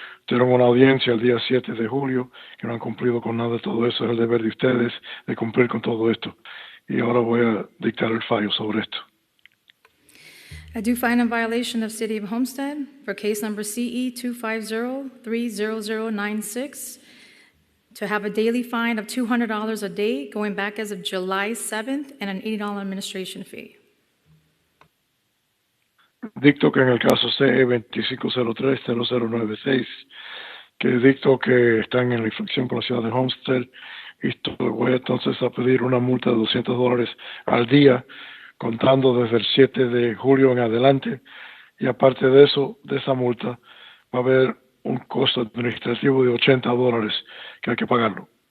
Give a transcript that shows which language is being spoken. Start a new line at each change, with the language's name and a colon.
Spanish: Tuvieron una audiencia el día 7 de julio, que no han cumplido con nada de todo eso. Es el deber de ustedes de cumplir con todo esto. Y ahora voy a dictar el fallo sobre esto.
English: I do find a violation of City of Homestead for case number CE 250-30096 to have a daily fine of $200 a day going back as of July 7th and an $80 administration fee.
Spanish: Dicto que en el caso CE 2503-0096, que dicto que están en la infracción por la ciudad de Homestead, y voy entonces a pedir una multa de $200 al día, contando desde el 7 de julio en adelante, y aparte de eso, de esa multa, va a haber un costo administrativo de $80 que hay que pagarlo.